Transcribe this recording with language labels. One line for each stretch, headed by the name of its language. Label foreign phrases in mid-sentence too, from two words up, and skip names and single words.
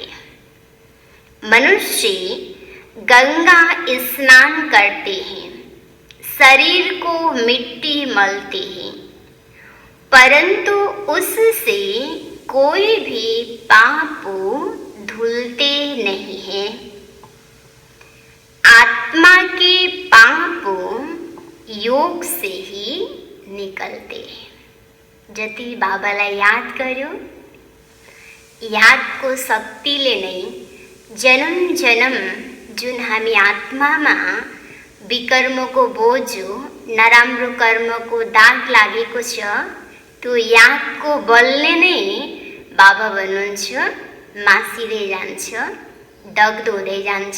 Hindi: मनुष्य गंगा स्नान करते हैं, शरीर को मिट्टी मलते हैं, परंतु उससे कोई भी पाप धुलते नहीं हैं। आत्मा के पाप योग से ही निकलते हैं।
Nepali: जति बाबालाई याद कर्यो, यादको शक्तिले नै जन्म जन्म जुन हामी आत्मामा विकर्मको बोझो नराम्रो कर्मको दाग लागेको छ, त्यो यादको बलले नै बाबा भन्नुहुन्छ मासिँदै जान्छ, दग्दो हुँदै जान्छ।